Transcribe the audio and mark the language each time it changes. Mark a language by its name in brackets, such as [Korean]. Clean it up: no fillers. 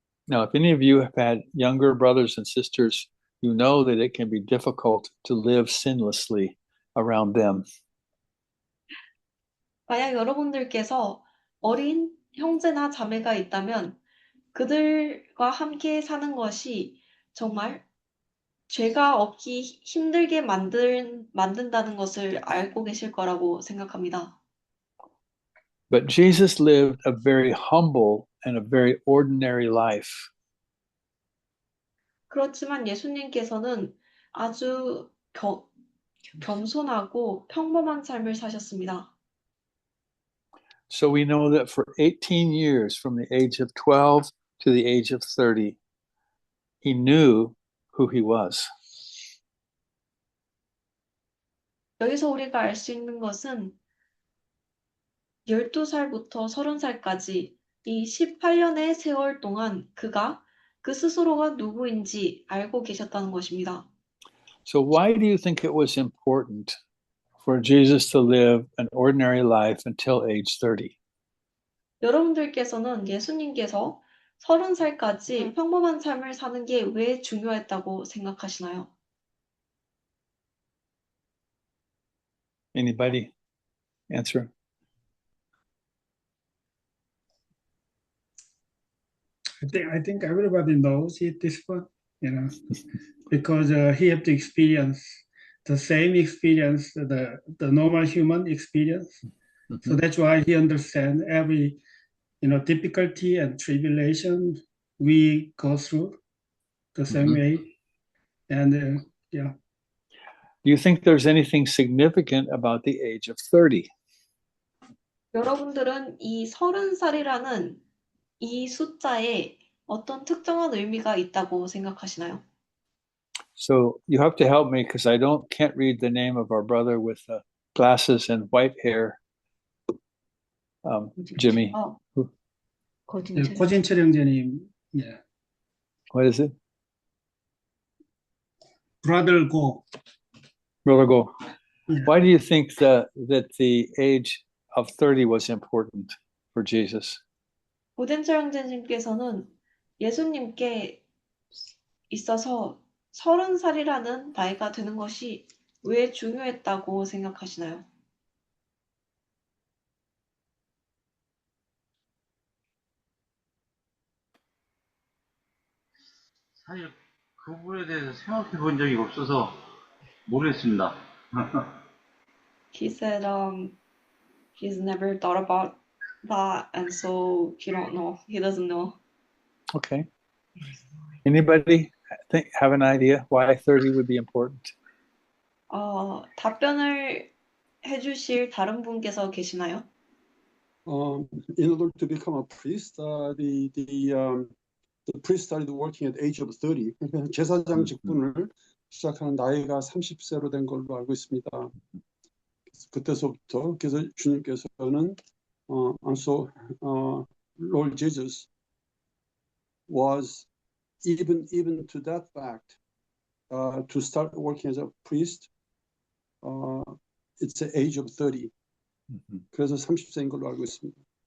[English] Now, if any of you have had younger brothers and sisters, you know that it can be difficult to live sinlessly around them. [Korean] 만약 여러분들께서 어린 형제나 자매가 있다면 그들과 함께 사는 것이 정말 죄가 없기 힘들게 만든다는 것을 알고 계실 거라고 생각합니다. [English] But Jesus lived a very humble and a very ordinary life. [Korean] 그렇지만 예수님께서는 아주 겸손하고 평범한 삶을 사셨습니다. [English] So we know that for 18 years, from the age of 12 to the age of 30, he knew who he was. [Korean] 여기서 우리가 알 수 있는 것은 12살부터 30살까지 이 18년의 세월 동안 그가 그 스스로가 누구인지 알고 계셨다는 것입니다. [English] So why do you think it was important for Jesus to live an ordinary life until age 30? [Korean] 여러분들께서는 예수님께서 30살까지 평범한 삶을 사는 게 왜 중요했다고 생각하시나요? [English] Anybody answer? I think everybody knows it this one, because he had to experience the same experience, the normal human experience. So that's why he understands every, difficulty and tribulation we go through the same way. And yeah. Do you think there's anything significant about the age of 30? [Korean] 여러분들은 이 30살이라는 이 숫자에 어떤 특정한 의미가 있다고 생각하시나요? [English] So you have to help me because I can't read the name of our brother with glasses and white hair. Jimmy. 고진철 yeah. What is it? Brother Go. Brother Go. Yeah. Why do you think that the age of 30 was important for Jesus? [Korean] 고진철 형제님께서는 예수님께 있어서 30살이라는 나이가 되는 것이 왜 중요했다고 생각하시나요? 사실 그 부분에 대해서 생각해 본 적이 없어서 모르겠습니다. [English] He said he's never thought about that, and so he don't know. He doesn't know. Okay. Anybody have an idea why 30 would be important? [Korean] 답변을 해주실 다른 분께서 계시나요? [English] In order to become a priest, the priest started working at the age of 30. [Korean] 그러니까 제사장 직분을 시작하는 나이가 30세로 된 걸로 알고 있습니다. 그때서부터 그래서 주님께서는 [English] also Lord Jesus was even to that fact to start working as a priest. It's the age of 30. [Korean] 그래서 30세인 걸로 알고 있습니다.